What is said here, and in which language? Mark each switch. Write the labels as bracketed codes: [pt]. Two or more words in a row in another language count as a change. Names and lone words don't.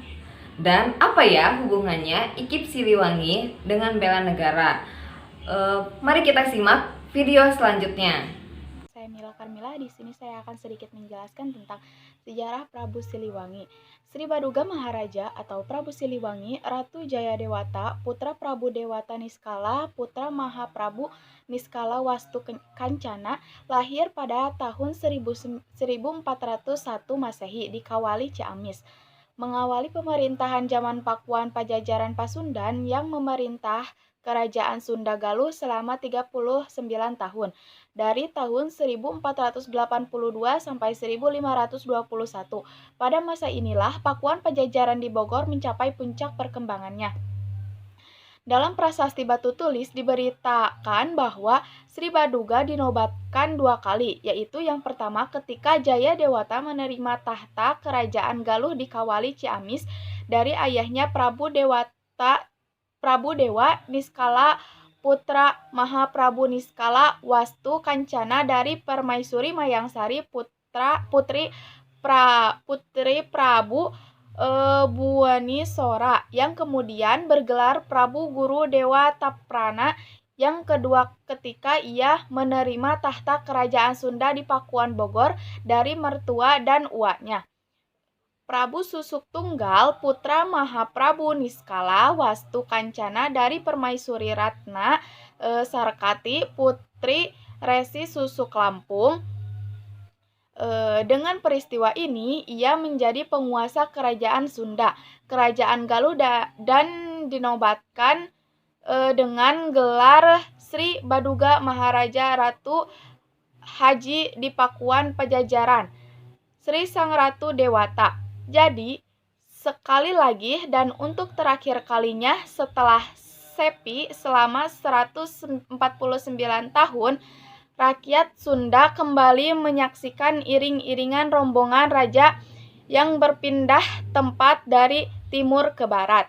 [id] Dan apa ya hubungannya IKIP Siliwangi dengan bela negara? Mari kita simak video selanjutnya. Saya Mila Karmila. Di sini saya akan sedikit menjelaskan tentang sejarah Prabu Siliwangi. Sri Baduga Maharaja atau Prabu Siliwangi, Ratu Jayadewata, putra Prabu Dewata Niskala, putra Mahaprabu Niskala Wastu Kancana, lahir pada tahun 1401 Masehi di Kawali, Ciamis. Mengawali pemerintahan zaman Pakuan Pajajaran Pasundan yang memerintah Kerajaan Sunda Galuh selama 39 tahun, dari tahun 1482 sampai 1521. Pada masa inilah Pakuan Pajajaran di Bogor mencapai puncak perkembangannya. Dalam prasasti batu tulis diberitakan bahwa Sri Baduga dinobatkan 2 kali, yaitu yang pertama ketika Jayadewata menerima tahta Kerajaan Galuh di Kawali, Ciamis dari ayahnya Prabu Dewa Niskala, putra Mahaprabu Niskala Wastu Kancana dari Permaisuri Mayangsari, putri Prabu Buwanisora, yang kemudian bergelar Prabu Guru Dewa Taprana. Yang kedua ketika ia menerima tahta Kerajaan Sunda di Pakuan Bogor dari mertua dan uaknya, Prabu Susuk Tunggal, putra Mahaprabu Niskala Wastu Kancana dari Permaisuri Ratna Sarkati, putri Resi Susuk Lampung. Dengan peristiwa ini, ia menjadi penguasa Kerajaan Sunda, Kerajaan Galuh, dan dinobatkan dengan gelar Sri Baduga Maharaja Ratu Haji di Pakuan Pajajaran, Sri Sang Ratu Dewata. Jadi, sekali lagi dan untuk terakhir kalinya setelah sepi selama 149 tahun, rakyat Sunda kembali menyaksikan iring-iringan rombongan raja yang berpindah tempat dari timur ke barat.